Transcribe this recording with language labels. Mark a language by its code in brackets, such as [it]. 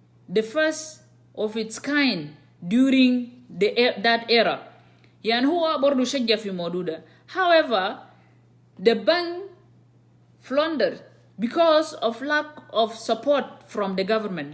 [en] The first of its kind during that era. [ar] يعني هو برضو شجع في موضوع ده. [en] However, the bank floundered because of lack of support from the government.